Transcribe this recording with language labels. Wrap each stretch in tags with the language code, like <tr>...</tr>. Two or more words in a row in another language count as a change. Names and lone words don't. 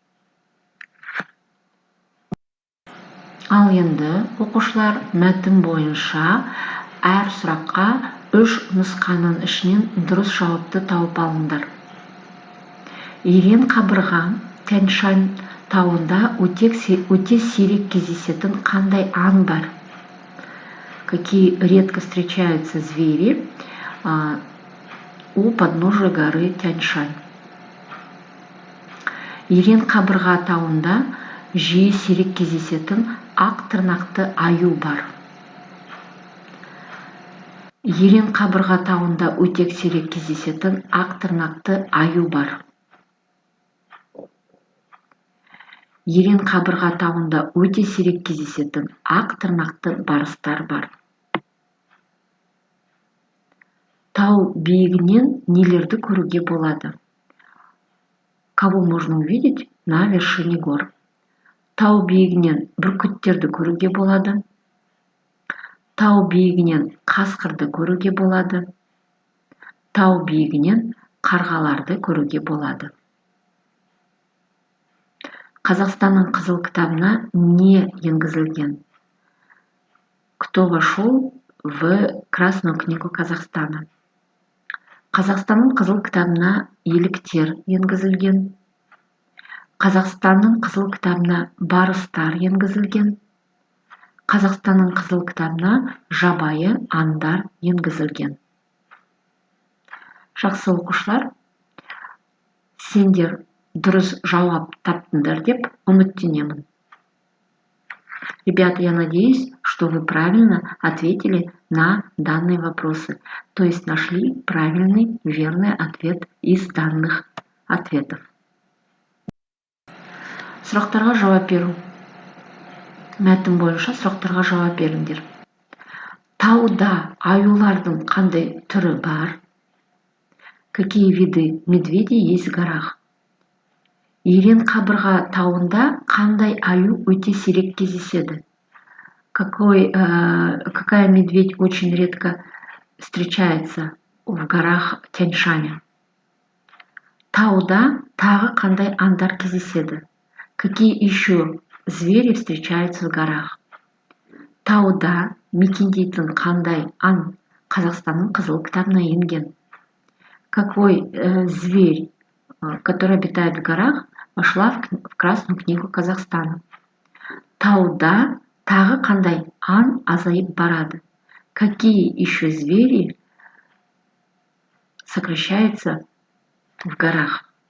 <kk>Ал енді оқушылар мәтін бойынша әр сұраққа 3 нұсқаның ішінен дұрыс жауапты тауып алыңдар. Ерен қабырға, Тянь-Шань тауында өте сирек кездесетін қандай аң бар?</kk> <ru>Какие редко встречаются звери у подножия горы Тянь-Шань?</ru> <kk>Ерен қабырға тауында жиі сирек кездесетін ақ тырнақты аю бар. Ерен қабырға тауында өте сирек кездесетін ақ тырнақты аю бар. Ерен қабырға тауында өте сирек кездесетін ақ тырнақты барыстар бар. Тау биігінен нелерді көруге болады?</kk> <ru>Кого можно увидеть на вершине гор?</ru> <kk>Тау биігінен бүркіттерді көруге болады. Тау биігінен қасқырды көруге болады. Тау биігінен қарғаларды көруге болады. Қазақстанның қызыл кітабына не енгізілген?</kk> <ru>Кто вошел в Красную книгу Казахстана?</ru> <kk>Қазақстанның қызыл кітабына еліктер енгізілген. Қазақстанның қызыл кітабына барыстар енгізілген. Қазақстанның қызыл кітабына жабайы аңдар енгізілген. Жақсы оқушылар, сендер дұрыс жауап таптыңдар деп үміттенемін.</kk> <ru>Ребята, я надеюсь, что вы правильно ответили на данные вопросы, то есть нашли правильный, верный ответ из данных ответов.</ru> <kk>Сұрақтарға жауап беру. Мәтін бойынша сұрақтарға жауап беріңдер. Тауда аюлардың қандай түрі бар?</kk> <ru>Какие виды медведей есть в горах?</ru> <kk>Ерен қабырға тауында қандай аю өте сирек кездеседі?</kk> <ru>Какая медведь очень редко встречается в горах Тянь-Шаня?</ru> <kk>Тауда тағы қандай аңдар кездеседі?</kk> <ru>Какие еще звери встречаются в горах?</ru> <kk>Тауда мекендейтін қандай аң Қазақстанның қызыл кітабына енген?</kk> <ru>Какой зверь, который обитает в горах, вошла в Красную книгу Казахстана?</ru> <kk>Тауда тағы қандай аң азайып барады?</kk> <ru>Какие еще звери сокращаются в горах?</ru>